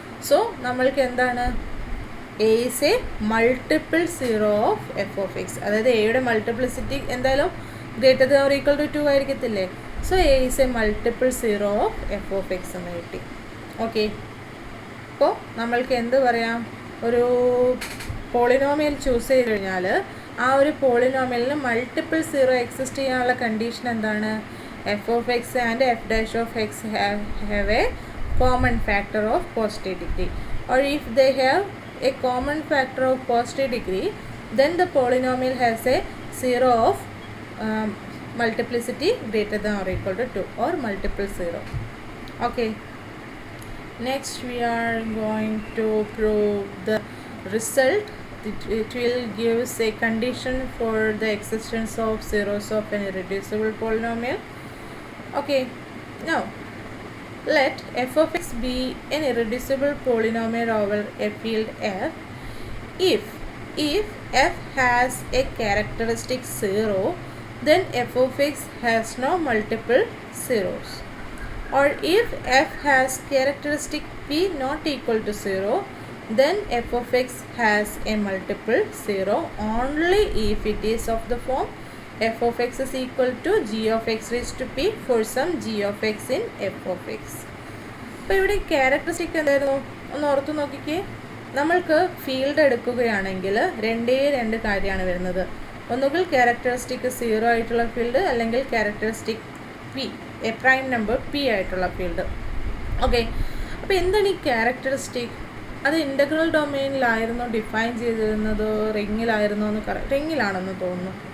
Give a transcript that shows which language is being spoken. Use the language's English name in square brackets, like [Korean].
[English] so [Malayalam] നമ്മൾക്ക് എന്താണ്, [English] a is a multiple 0 of f of x. [Malayalam] അതായത് എയുടെ മൾട്ടിപ്ലിസിറ്റി എന്തായാലും [English] greater than or equal to [Malayalam] 2 ആയിരിക്കത്തില്ലേ. [English] so a is a multiple 0 of f of x [Malayalam] എന്ന് കിട്ടി. Okay, അപ്പോൾ നമ്മൾക്ക് എന്ത് പറയാം, ഒരു പോളിനോമിയൽ ചൂസ് ചെയ്ത് കഴിഞ്ഞാൽ ആ ഒരു പോളിനോമിയലിന് മൾട്ടിപ്പിൾ 0 എക്സിസ്റ്റ് ചെയ്യാനുള്ള കണ്ടീഷൻ എന്താണ്, [English] F of x and f dash of x have a common factor of positive degree, or if they have a common factor of positive degree, then the polynomial has a 0 of multiplicity greater than or equal to 2, or multiple 0. Okay, next we are going to prove the result. It will give a condition for the existence of zeros of an irreducible polynomial. Okay, now let f of x be an irreducible polynomial over a field f if f has a characteristic 0, then f of x has no multiple zeros, or if f has characteristic p not equal to 0, then f of x has a multiple 0 only if it is of the form f of x is equal to g of x raised to p for some g of x in f of x. [Malayalam] അപ്പോൾ ഇവിടെ characteristic എന്തായിരുന്നു ഒന്ന് ഓർത്തു നോക്കിക്കേ. നമ്മൾക്ക് field എടുക്കുകയാണെങ്കിൽ രണ്ട് കാര്യമാണ് വരുന്നത്. ഒന്നുകിൽ ക്യാരക്ടറിസ്റ്റിക് 0 ആയിട്ടുള്ള ഫീൽഡ്, അല്ലെങ്കിൽ characteristic P, A prime number P ആയിട്ടുള്ള ഫീൽഡ്. ഓക്കെ, അപ്പോൾ എന്താണ് ഈ ക്യാരക്ടറിസ്റ്റിക്? അത് ഇൻ്റഗ്രൽ ഡൊമെയിനിലായിരുന്നോ ഡിഫൈൻ ചെയ്തിരുന്നത്, റിങ്ങിലായിരുന്നോ എന്ന് റിങ്ങിലാണെന്ന് തോന്നുന്നു.